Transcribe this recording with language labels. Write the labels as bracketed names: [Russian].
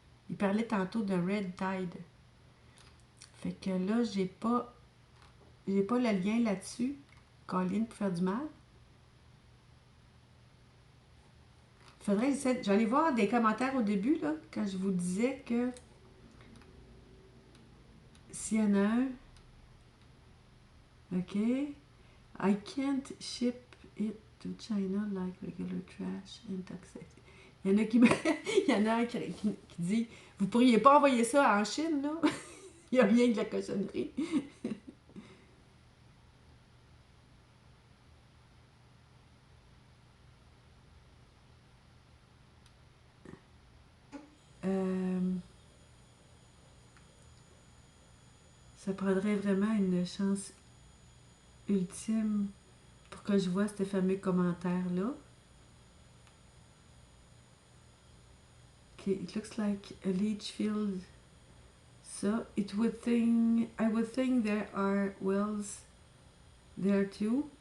[French] Il parlait tantôt de Red Tide. Fait que là, j'ai pas le lien là-dessus. Colline pour faire du mal. Faudrait essayer. J'allais voir des commentaires au début, là, quand je vous disais que s'il y en a un. OK. [English] I can't ship it to China like regular trash and toxic. [French] Il y en a qui il y en a un qui dit vous pourriez pas envoyer ça en Chine, là? Il n'y a rien que de la cochonnerie. Ça prendrait vraiment une chance ultime pour que je vois ce fameux commentaire-là. [English] Okay, it looks like a leach field. So I would think there are wells there too.